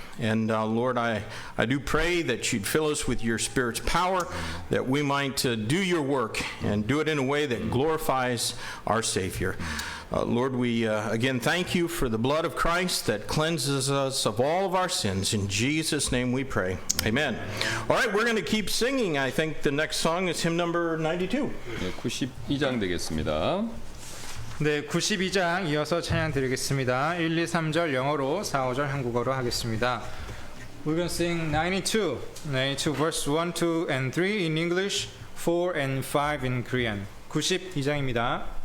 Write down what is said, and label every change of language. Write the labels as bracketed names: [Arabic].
[English] And Lord, I do pray that you'd fill us with your Spirit's power, that we might do your work and do it in a way that glorifies our Savior. Lord, we again thank you for the blood of Christ that cleanses us of all of our sins. In Jesus' name we pray. Amen. All right, we're going to keep singing. I think the next song is hymn number 92. [Korean] 예, 92장 되겠습니다. 네, 92장 이어서 찬양 드리겠습니다. 1, 2, 3절 영어로 4, 5절 한국어로 하겠습니다. [English] We're going to sing 92 verse 1, 2, and 3 in English, 4 and 5 in Korean. [Korean] 92장입니다.